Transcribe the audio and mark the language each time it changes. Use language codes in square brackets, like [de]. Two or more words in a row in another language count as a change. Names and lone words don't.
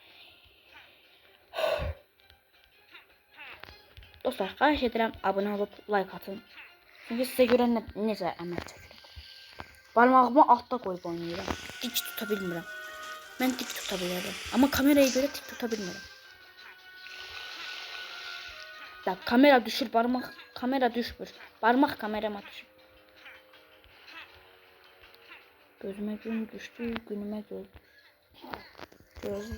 [az] Dostlar, xahiş edirəm abunə olub like atın. Çünki sizə görə necə əmək çəkirəm. Barmağımı altda qoyub oynayıram. Dik tuta bilmirəm. Mən dik tuta bilirəm. Amma kameraya görə dik tuta bilmirəm. Ya kamera düşür, kamera düşmür. [tr] Parmak kamerama düşür. Gözüme gün düştü, günüme göz düştü.